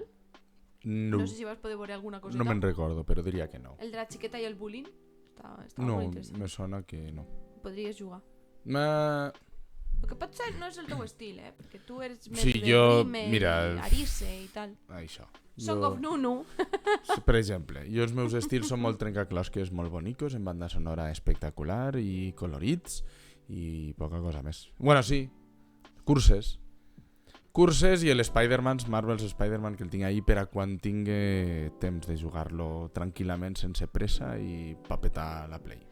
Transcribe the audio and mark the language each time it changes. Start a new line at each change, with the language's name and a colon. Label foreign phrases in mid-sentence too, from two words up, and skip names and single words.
Catalan: No. No sé si vas poder veure alguna coseta. No me'n recordo, però diria que no. El de la xiqueta i el bullying està No, molt interessant. me sona que no. Podries jugar. El que pot ser no és el teu estil, perquè tu eres més Sí, de jo, Rime, mira, Arise i tal. Això. Song of Nunu. Per exemple, els meus estils són molt trencaclosques, molt bonicos, en banda sonora espectacular i colorits i poca cosa més. Bueno, sí, curses i l'Spider-Man, Marvel's Spider-Man, que el tinc ahí per a quan tingui temps de jugar-lo tranquil·lament, sense pressa i papetar la Play.